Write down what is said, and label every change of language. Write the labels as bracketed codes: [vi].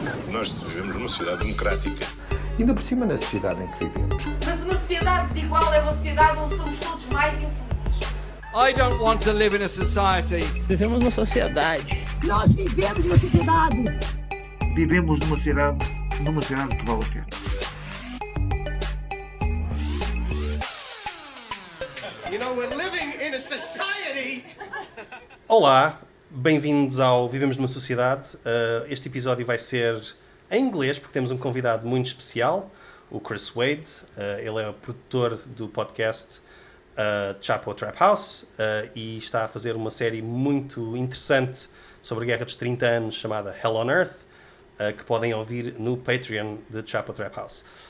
[pt] Nós vivemos numa sociedade democrática. Ainda por cima na sociedade em que vivemos. Mas uma sociedade desigual é uma sociedade onde somos todos mais infelizes. [en] I don't want to live in a society. [pt] Vivemos numa sociedade. Nós vivemos numa sociedade. Vivemos numa sociedade que vale a pena. [en] You know, we're living in a society. [pt] Olá, bem-vindos ao Vivemos Numa Sociedade. Este episódio vai ser em inglês, porque temos um convidado muito especial, o Chris Wade. Ele é o produtor do podcast Chapo Trap House e está a fazer uma série muito interessante sobre a Guerra dos 30 anos chamada Hell on Earth, que podem ouvir no Patreon de Chapo Trap House.